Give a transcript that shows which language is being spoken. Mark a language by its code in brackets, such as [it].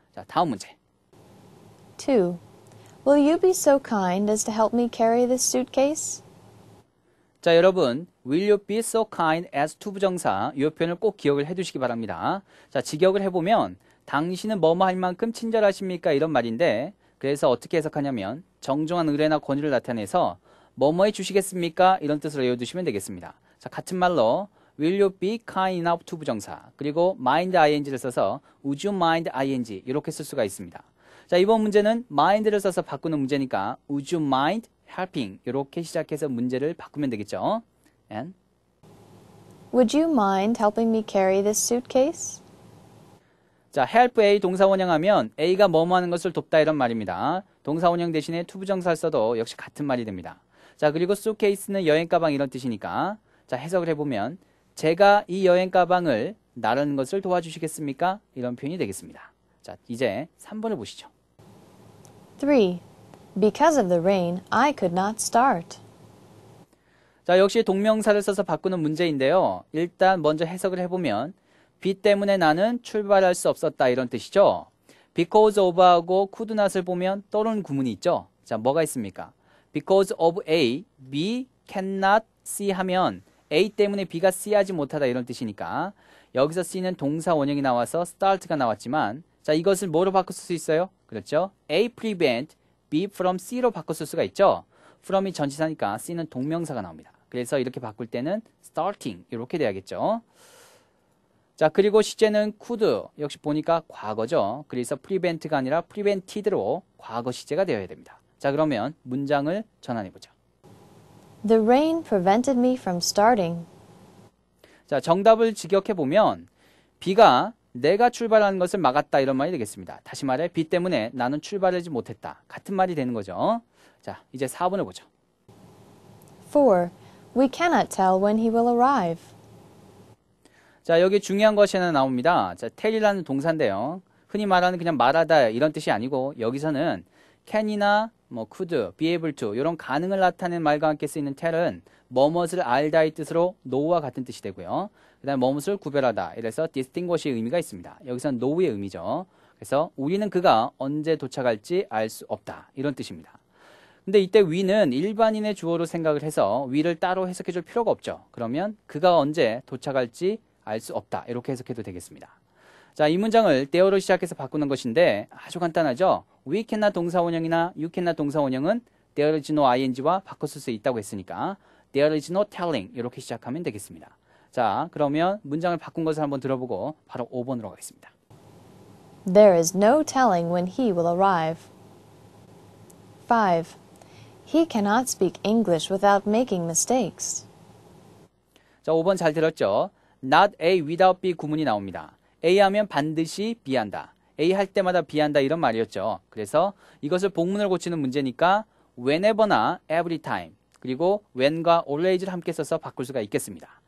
[ko] 자, 다음 문제. [en] 2. Will you be so kind as to help me carry this suitcase? [ko] 자, 여러분, [en] will you be so kind as to [ko] 부정사 이 표현을 꼭 기억을 해두시기 바랍니다. 자, 직역을 해보면 당신은 뭐뭐 할 만큼 친절하십니까? 이런 말인데 그래서 어떻게 해석하냐면 정중한 의뢰나 권유를 나타내서 뭐뭐 해주시겠습니까? 이런 뜻으로 외워두시면 되겠습니다. 자, 같은 말로 [en] will you be kind enough to [ko] 부정사 그리고 mind ing를 써서 [en] would you mind ing [ko] 이렇게 쓸 수가 있습니다. 자, 이번 문제는 mind를 써서 바꾸는 문제니까 [en] would you mind helping [ko] 이렇게 시작해서 문제를 바꾸면 되겠죠. [en] And Would you mind helping me carry this suitcase? [ko] 자, help A 동사원형하면 A가 뭐뭐 하는 것을 돕다 이런 말입니다. 동사원형 대신에 to 부정사를 써도 역시 같은 말이 됩니다. 자, 그리고 suitcase는 여행 가방 이런 뜻이니까 자, 해석을 해보면 제가 이 여행 가방을 나르는 것을 도와주시겠습니까? 이런 표현이 되겠습니다. 자, 이제 3번을 보시죠. [en] 3. Because of the rain, I could not start. [ko] 자, 역시 동명사를 써서 바꾸는 문제인데요. 일단 먼저 해석을 해보면 비 때문에 나는 출발할 수 없었다 이런 뜻이죠. [en] because of [ko] 하고 could not을 보면 떠오르는 구문이 있죠. 자, 뭐가 있습니까? [en] because of A, B cannot C [ko] 하면 A 때문에 B가 C 하지 못하다 이런 뜻이니까 여기서 C는 동사 원형이 나와서 start가 나왔지만 자, 이것을 뭐로 바꿔 쓸 수 있어요? 그렇죠? [en] A prevent B from C [ko] 로 바꿔 쓸 수가 있죠. from이 전치사니까 C는 동명사가 나옵니다. 그래서 이렇게 바꿀 때는 starting 이렇게 돼야겠죠. 자, 그리고 시제는 could 역시 보니까 과거죠. 그래서 prevent가 아니라 prevented로 과거 시제가 되어야 됩니다. 자, 그러면 문장을 전환해 보죠. [en] The rain prevented me from starting. [ko] 자, 정답을 직역해 보면 비가 내가 출발하는 것을 막았다 이런 말이 되겠습니다. 다시 말해 비 때문에 나는 출발하지 못했다. 같은 말이 되는 거죠. 자, 이제 4번을 보죠. [en] 4. We cannot tell when he will arrive. [ko] 자, 여기 중요한 것이 하나 나옵니다. 자, tell이라는 동사인데요. 흔히 말하는 그냥 말하다 이런 뜻이 아니고 여기서는 can이나 뭐 could, [en] be able to [ko] 이런 가능을 나타내는 말과 함께 쓰이는 tell은 뭐뭇을 알다의 뜻으로 know와 같은 뜻이 되고요. 그 다음에 뭐뭇을 구별하다. 이래서 distinguish의 의미가 있습니다. 여기서는 know의 의미죠. 그래서 우리는 그가 언제 도착할지 알 수 없다. 이런 뜻입니다. 근데 이때 we는 일반인의 주어로 생각을 해서 we를 따로 해석해 줄 필요가 없죠. 그러면 그가 언제 도착할지 알 수 없다. 이렇게 해석해도 되겠습니다. 자, 이 문장을 there로 시작해서 바꾸는 것인데 아주 간단하죠. [en] we can [ko] 나 동사원형이나 [en] you can [ko] 나 동사원형은 [en] there is no ing [ko] 와 바꿔 쓸 수 있다고 했으니까 [en] there is no telling [ko] 이렇게 시작하면 되겠습니다. 자, 그러면 문장을 바꾼 것을 한번 들어보고 바로 5번으로 가겠습니다. [en] There is no telling when he will arrive. 5. He cannot speak English without making mistakes. [ko] 자, 5번 잘 들었죠? [en] Not A without B [ko] 구문이 나옵니다. A 하면 반드시 B 한다. A 할 때마다 B 한다 이런 말이었죠. 그래서 이것을 복문을 고치는 문제니까 whenever나 [en] every time [ko] 그리고 when과 always를 함께 써서 바꿀 수가 있겠습니다.